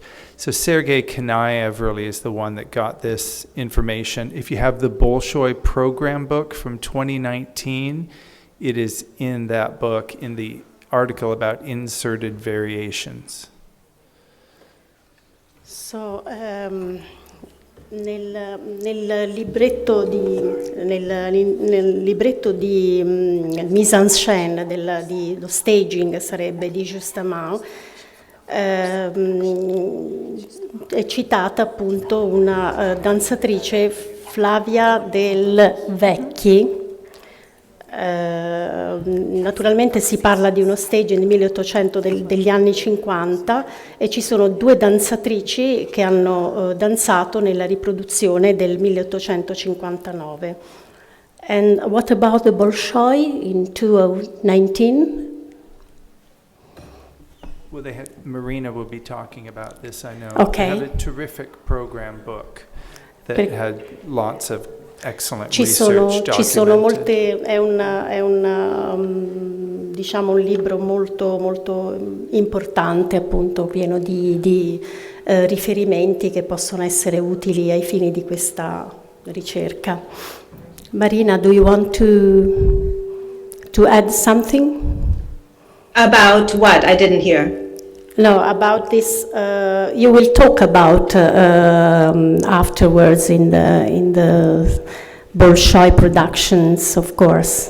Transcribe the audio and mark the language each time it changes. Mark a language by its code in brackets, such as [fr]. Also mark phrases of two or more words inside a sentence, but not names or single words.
[en] So Sergei Kanayev really is the one that got this information. If you have the Bolshoi program book from 2019, it is in that book, in the article about inserted variations. So, [it] nel libretto di [fr] mise en scène, [it] lo staging sarebbe di Justement, è citata appunto una danzatrice, Flavia Del Vecchi. Naturalmente si parla di uno staging del 1800 degli anni 50 e ci sono due danzatrici che hanno danzato nella riproduzione del 1859. [en] And what about the Bolshoi in 2019? Well, Marina will be talking about this, I know. Okay. They have a terrific program book that had lots of excellent [it] ci [en] research [it] sono [en] documented. [it] molte, è diciamo un libro molto, molto importante, appunto, pieno di riferimenti che possono essere utili ai fini di questa ricerca. [en] Marina, do you want to add something? About what? I didn't hear. No, about this, you will talk about afterwards in the Bolshoi productions, of course.